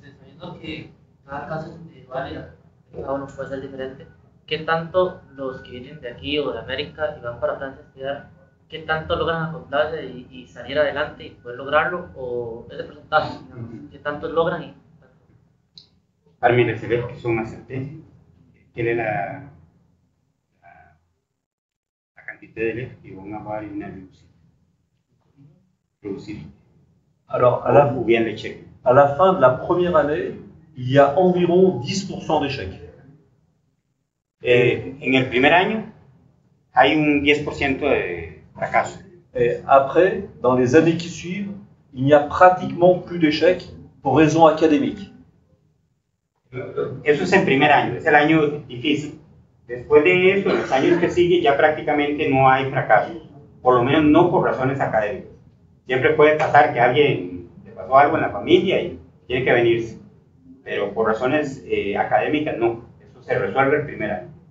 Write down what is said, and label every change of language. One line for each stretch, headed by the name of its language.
Spanish: Sabiendo que cada caso es individual y cada uno puede ser diferente, ¿qué tanto los que vienen de aquí o de América y van para Francia a estudiar, qué tanto logran acoplarse y salir adelante y poder lograrlo? ¿O ese porcentaje, digamos, qué tanto logran? Y Para mí, se ve que son más certezas.
French: Quelle est la quantité d'élèves qui vont avoir une réussite. Alors, Ou bien l'échec. à la fin de la première année, il y a environ 10% d'échecs.
Spanish: En el primer año hay un 10% de fracaso.
French: Et après, dans les années qui suivent, il n'y a pratiquement plus d'échecs pour raisons académiques.
Spanish: Eso es el primer año, es el año difícil. Después de eso, en los años que siguen, ya prácticamente no hay fracasos, por lo menos no por razones académicas. Siempre puede pasar que a alguien le pasó algo en la familia y tiene que venirse, pero por razones académicas no, eso se resuelve el primer año.